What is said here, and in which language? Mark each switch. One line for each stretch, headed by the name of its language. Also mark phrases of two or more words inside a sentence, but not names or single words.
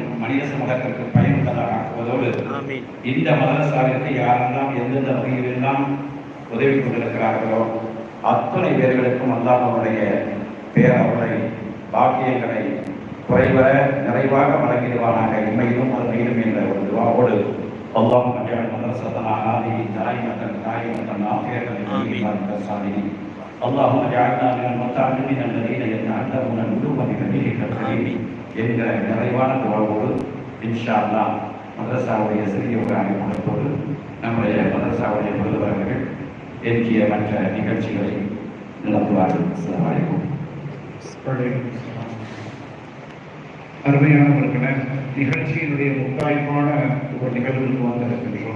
Tamil: மனித சமூகத்திற்கும் பயனுள்ளதாக ஆக்குவதோடு இந்த மதரசாவிற்கு யாரெல்லாம் எந்தெந்த வகையிலெல்லாம் உதவி கொண்டிருக்கிறார்களோ அத்துணை பேர்களுக்கும் அல்லாஹ்வுடைய பேரருளை பாக்கியங்களை குறைவர நிறைவாக வழங்கிடுவானாக இம்மையிலும் மறுமையிலும் என்ற ஒரு துஆவோடு
Arabic: اللهم اجعل مدرستنا هذه دائمة عافية صالحين. اللهم اجعلنا من المتعلمين الذين يتعلمون العلوم بفضلك الكريم
Tamil: என்கிற நிறைவான துஆவோடு
Arabic: إن شاء الله
Tamil: மதரசாவுடைய சிறிய ஒரு அமைப்போடு நம்முடைய மதரசாவுடைய முதல்வர்கள் என்கிற மற்ற நிகழ்ச்சிகளை நடத்துவார்கள்.
Arabic: السلام عليكم.
Tamil: அருமையானவர்களே, நிகழ்ச்சியினுடைய முத்தாய்ப்பான ஒரு நிகழ்வுக்கு வந்திருக்கின்றோம்.